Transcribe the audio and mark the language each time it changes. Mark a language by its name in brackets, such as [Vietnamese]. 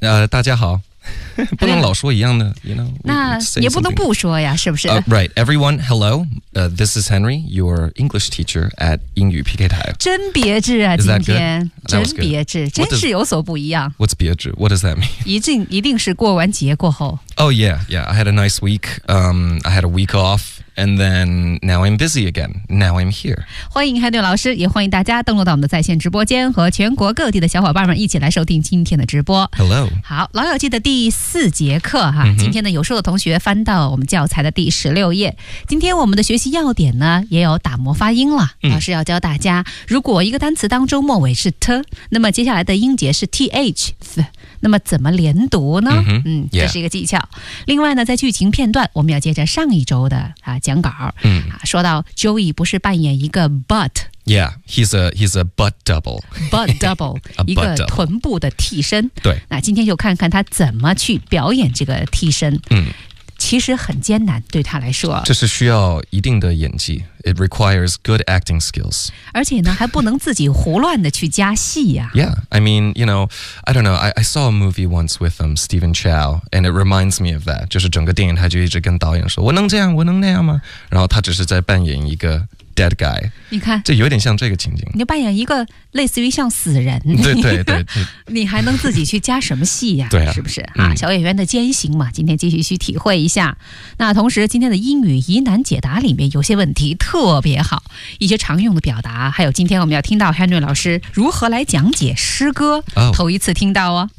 [Chinese] 大家好。不能老说一样的，那也不能不说呀，是不是？ [English] Right, everyone, hello. This is Henry, your English teacher at 英语 PK 台。 [Chinese] 真别致啊，今天真别致，真是有所不一样。 [English] What's 别致？What does that mean? [Chinese] 一定是过完节过后。 [English] Oh yeah, yeah. I had a nice week. I had a week off, and then now I'm busy again. Now I'm here. [Chinese] 欢迎 Henry 老师，也欢迎大家登录到我们的在线直播间，和全国各地的小伙伴们一起来收听今天的直播。 [English] Hello. [Chinese] 好，老友记的第四节课哈，今天呢有数的同学翻到我们教材的第16页，今天我们的学习要点呢也有打磨发音了，老师要教大家，如果一个单词当中末尾是 t， 那么接下来的音节是 th， 那么怎么连读呢？这是一个技巧。另外呢，在剧情片段我们要接着上一周的讲稿，说到 Joey 不是扮演一个 butt。 [English] Yeah, he's a butt double. [Chinese] Butt double, 一个臀部的替身。对，那今天就看看他怎么去表演这个替身。其实很艰难，对他来说。这是需要一定的演技。 [English] It requires good acting skills. [Chinese] 而且呢，还不能自己胡乱的去加戏呀。 [English] Yeah, I mean, you know, I don't know. I saw a movie once with Stephen Chow, and it reminds me of that. [Chinese] 就是整个电影，他就一直跟导演说：“我能这样，我能那样吗？” 然后他只是在扮演一个 [English] dead guy， [Chinese] 你看，这有点像这个情景。你扮演一个类似于像死人，对，你还能自己去加什么戏呀？对啊，是不是啊？小演员的艰辛嘛，今天继续去体会一下。那同时，今天的英语疑难解答里面有些问题特别好，一些常用的表达，还有今天我们要听到 Henry 老师如何来讲解诗歌，头一次听到哦。